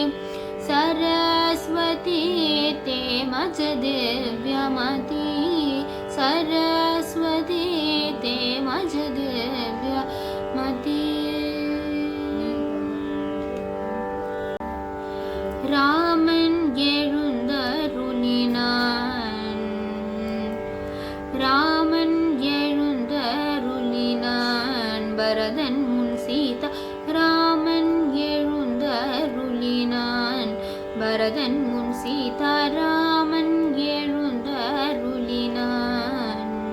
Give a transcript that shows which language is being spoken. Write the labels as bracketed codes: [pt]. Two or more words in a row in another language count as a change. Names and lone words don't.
[mr] सरस्वती ते मज दिव्यमति सरस्वती ते मज दिव्यमति [ta] रामन எழுந்தருளினான் ராமன் எழுந்தருளினான் பரதன் முன் சீதா ராமன் எழுந்தருளினான் பரதன் முன் சீதா ராமன் எழுந்தருளினான்